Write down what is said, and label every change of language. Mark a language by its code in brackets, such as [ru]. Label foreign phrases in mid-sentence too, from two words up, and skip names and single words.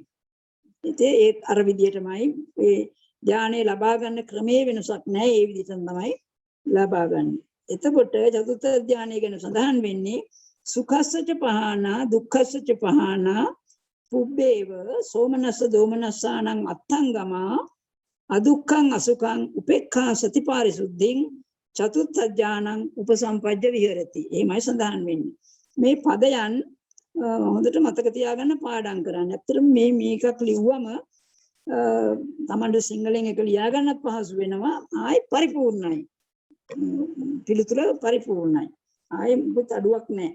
[si] ඉතින් ඒ අර විදියටමයි ඒ ධානය ලබා ගන්න ක්‍රමයේ වෙනසක් නැහැ. ඒ විදිහටම තමයි ලබා ගන්න. එතකොට චතුර්ථ ධානය ගැන සඳහන් වෙන්නේ [pi] සුඛස්සච පහනා දුක්ඛස්සච පහනා පුබ්බේව සෝමනස්ස දෝමනස්සානං අත්තංගමා අදුක්ඛං අසුඛං උපේක්ඛා සතිපාරිසුද්ධින් චතුත්ථ ඥානං උපසම්පජ්ජ විහෙරති. [si] එහෙමයි සඳහන් වෙන්නේ. මේ පදයන් හොඳට මතක තියාගන්න පාඩම් කරන්න. ඇත්තටම මේකක් ලිව්වම තමන්ට සිංහලෙන් එක ලියා ගන්නත් පහසු වෙනවා. ආයි පරිපූර්ණයි. පිළිතුර පරිපූර්ණයි. ආයි මුකුත් අඩුවක් නැහැ.